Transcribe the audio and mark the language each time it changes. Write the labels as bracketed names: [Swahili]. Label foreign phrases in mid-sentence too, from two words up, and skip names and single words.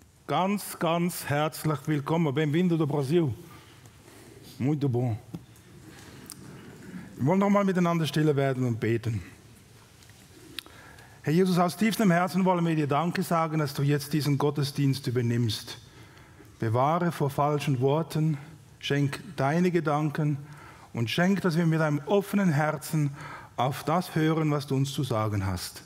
[German] ganz, ganz herzlich willkommen. [Portuguese] Bem-vindo do Brasil. Muito bom. [German] Wir wollen noch mal miteinander stille werden und beten. Herr Jesus, aus tiefstem Herzen wollen wir dir Danke sagen, dass du jetzt diesen Gottesdienst übernimmst. Bewahre vor falschen Worten, schenk deine Gedanken und schenk, dass wir mit einem offenen Herzen auf das hören, was du uns zu sagen hast.